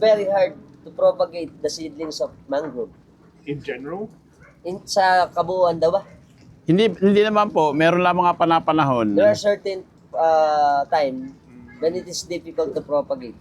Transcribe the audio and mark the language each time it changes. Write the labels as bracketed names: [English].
[English] Very hard to propagate the seedlings of mangrove. In general? [Filipino] Sa kabuuan daw ba? Hindi naman po, meron lang mga panapanahon. [English] There are certain time when it is difficult to propagate.